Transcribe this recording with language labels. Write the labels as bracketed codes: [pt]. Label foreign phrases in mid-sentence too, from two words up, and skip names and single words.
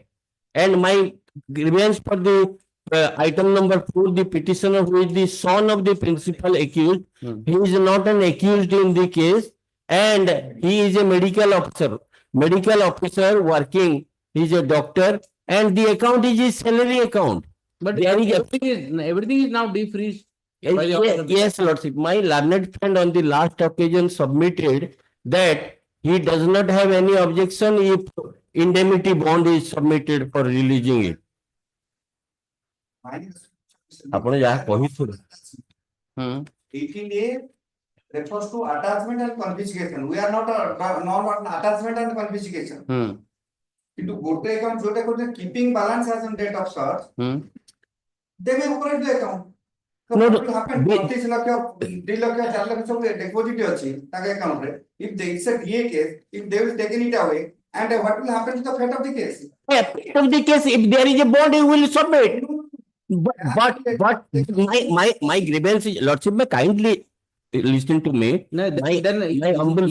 [en] And my grievance for the item number 4, the petitioner who is the son of the principal accused, he is not an accused in the case, and he is a medical officer working, he is a doctor, and the account is his salary account. But There is a- everything is now defreezed. by the order of the- Yes, Lordship, my learned friend on the last occasion submitted that he does not have any objection if indemnity bond is submitted for releasing it. [or] ଆପଣ ଯାହା କହିଥିଲେ। Hmm. [en] 18A refers to attachment and confiscation. We are not on attachment and confiscation. Hmm. Into ଗୋଟେ account [or] ଯୋଉଟା କହୁଛନ୍ତି [en] keeping balance as on date of search, Hmm. they may operate the account. So No, what no, will happen? they- [or] 25 ଲକ୍ଷ 2 ଲକ୍ଷ 4 ଲକ୍ଷ ସବୁ deposit ଅଛି ତାଙ୍କ account ରେ. [en] If there is a DA case, if they will taken it away, and what will happen to the fate of the case? Of the case, if there is a bond, he will submit. But my grievance is, Lordship, may kindly listen to me. No, then my humble